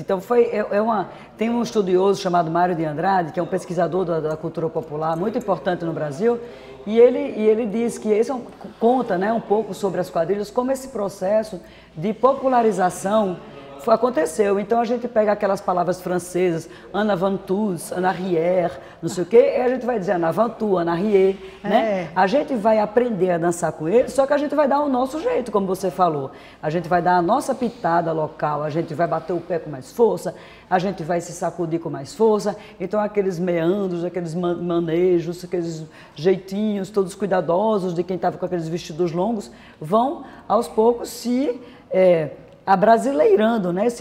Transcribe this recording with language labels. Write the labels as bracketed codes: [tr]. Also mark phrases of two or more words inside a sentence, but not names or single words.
[pt] Então tem um estudioso chamado Mário de Andrade, que é um pesquisador da cultura popular muito importante no Brasil, e ele diz que conta, né, um pouco sobre as quadrilhas, como esse processo de popularização aconteceu. Então a gente pega aquelas palavras francesas, [fr] en avant-tous, en arrière, [pt] não sei o quê, e a gente vai dizer [fr] en avant-tout, en arrière, [pt] né? A gente vai aprender a dançar com eles, só que a gente vai dar o nosso jeito, como você falou. A gente vai dar a nossa pitada local, a gente vai bater o pé com mais força, a gente vai se sacudir com mais força. Então aqueles meandros, aqueles manejos, aqueles jeitinhos todos cuidadosos de quem estava com aqueles vestidos longos, vão aos poucos se abrasileirando, né?